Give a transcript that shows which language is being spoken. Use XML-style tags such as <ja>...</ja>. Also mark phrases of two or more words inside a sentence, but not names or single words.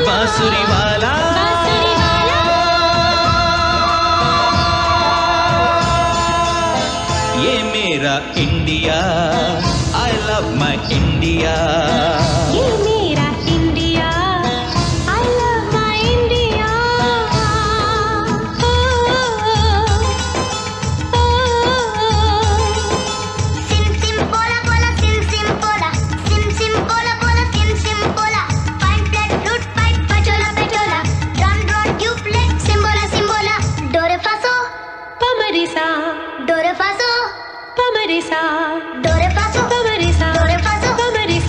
<hi>बांसुरी वाला, बांसुरी वाला। ये मेरा इंडिया,</hi> <en>I love my India।</en> <hi>ये मेरा इंडिया,</hi> <en>I love my India। Sim sim pola pola, sim sim pola, sim sim pola pola, sim sim pola. Fine flat flute pipe, pachola pachola. Drum drum duplex, simbola simbola. Do re fa so, पमरिसा, do re fa so, पमरिसा, do re fa so, पमरिसा, do re fa so. पमरिसा।</en>